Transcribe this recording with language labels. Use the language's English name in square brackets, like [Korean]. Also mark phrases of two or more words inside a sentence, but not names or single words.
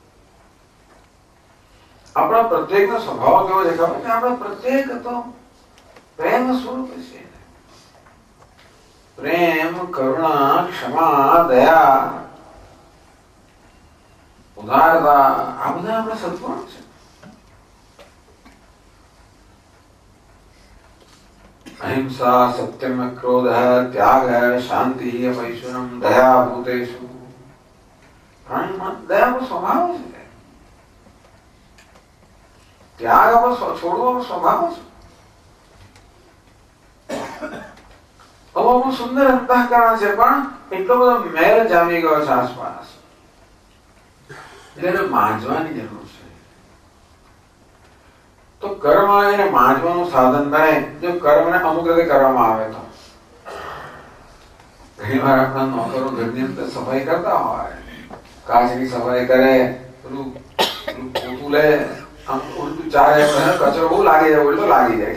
[Gujarati] આપણા પ્રત્યેકનો સ્વભાવ કેવો છે ખબર છે? આપણા પ્રત્યેક તો પ્રેમ સ્વરૂપ છે. પ્રેમ, કરુણા, ક્ષમા, દયા, ઉદારતા, આ બધા આપણા સદગુણ છે. [Sanskrit] अहिंसा, सत्यम, क्रोध, त्याग, शांति, वैष्णव, दया भूतेषु. [Hindi] दया वो स्वभाव है. त्याग वो छोड़ो स्वभाव है. अब सुंदर अंतःकरण [Gujarati] છે પણ એટલો બધો મેલ જામી ગયો છે આસપાસ. એટલે માંજવાની જરૂર છે. તો કર્મ એને માંજવાનું સાધન બને જો કર્મને અમુક રીતે કરવામાં આવે તો. ઘણી વાર આપણા નોકરો ઘરની અંદર સફાઈ કરતા હોય, કાચની સફાઈ કરે, પેલું પોતું લે, આમ ઉલટું ચાલે, કચરો બહુ લાગી જાય, ઉલટો લાગી જાય.